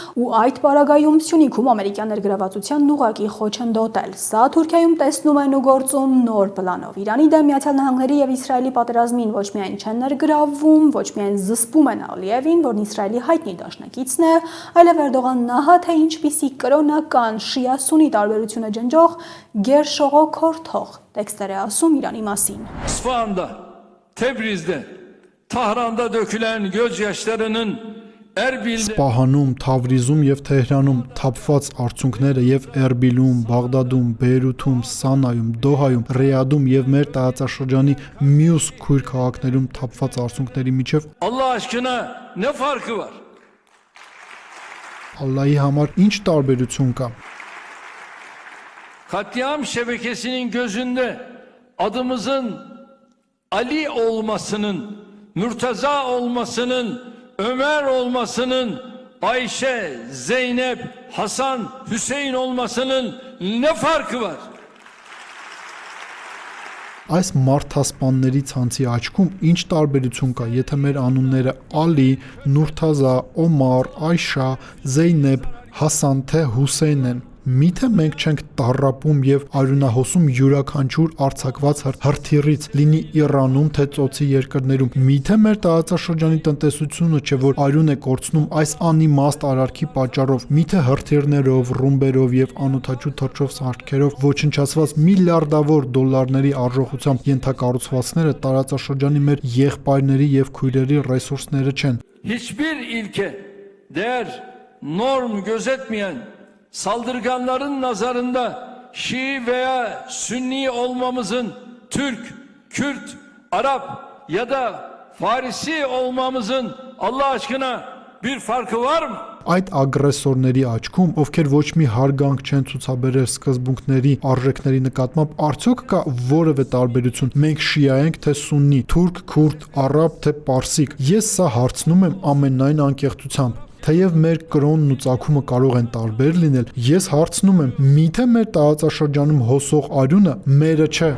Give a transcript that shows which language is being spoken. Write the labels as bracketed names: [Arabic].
[Armenian] ու այդ պարագայում Սյունիքում ամերիկյան ներգրավվածությանն ուղղակի խոչընդոտել։ Սա Թուրքիայում տեսնում են ու գործում նոր պլանով։ Իրանի դեմ Միացյալ Նահանգների եւ Իսրայելի պատերազմին ոչ միայն չեն ներգրավվում, ոչ միայն զսպում են Ալիևին, որն Իսրայելի հայտնի դաշնակիցն է, այլև Էրդողանն նահա թե ինչպիսի կրոնական շիա-սունի տարբերությունը ջնջող գերշողոքորթող տեքստեր է ասում Իրանի մասին։ [Turkish] İsfahan'da, Tebriz'de, Tahran'da dökülen gözyaşlarının Erbil'de [Armenian] Սպահանում, Թավրիզում եւ Թեհրանում թափված արցունքները եւ Էրբիլում, Բաղդադում, Բեյրութում, Սանայում, Դոհայում, Ռիադում եւ մեր տարածաշրջանի մյուս քույր քաղաքներում թափված արցունքների միջև [Turkish] Allah aşkına ne farkı var? [Armenian] Ալլահի համար ինչ տարբերություն կա։ [Turkish] Katliam şebekesinin gözünde adımızın Ali olmasının, Mürteza olmasının, Ömer olmasının, Ayşe, Zeynep, Hasan, Hüseyin olmasının ne farkı var? [Armenian] Այս մարդասպանների ցանցի աչքում ինչ տարբերություն կա, եթե մեր անունները Ալի, Նուրթազա, Օմար, Այշա, Զեյնեբ, Հասան թե Հուսեյն են։ Միթե մենք չենք տառապում եւ արյունահոսում յուրաքանչյուր արձակված հրթիռից, լինի Իրանում թե ծոցի երկրներում։ Միթե մեր տարածաշրջանի տնտեսությունը չէ, որ արյուն է կորցնում այս անիմաստ արարքի պատճառով։ Միթե հրթիռներով, ռումբերով եւ անօթաչու թռչող սարքերով ոչնչացված միլիարդավոր դոլարների արժողությամբ ենթակառուցվածքները տարածաշրջանի մեր եղբայրների եւ քույրերի ռեսուրսները չեն։ [Turkish] Hiçbir ilke, değer, norm gözetmeyen saldırganların nazarında Şii veya Sünni olmamızın, Türk, Kürt, Arap ya da Farisi olmamızın Allah aşkına bir farkı var mı? [Armenian] Այդ ագրեսորների աչքում, ովքեր ոչ մի հարգանք չեն ցուցաբերել սկզբունքների, արժեքների նկատմամբ, արդյոք կա որևէ տարբերություն։ Մենք շիա ենք թե սուննի, թուրք, քուրդ, արաբ թե պարսիկ։ Ես սա հարցնում եմ ամենայն անկեղծությամբ։ Թեև մեր կրոնն ու ծագումը կարող են տարբեր լինել, ես հարցնում եմ, միթե մեր տարածաշրջանում հոսող արյունը մերը չէ։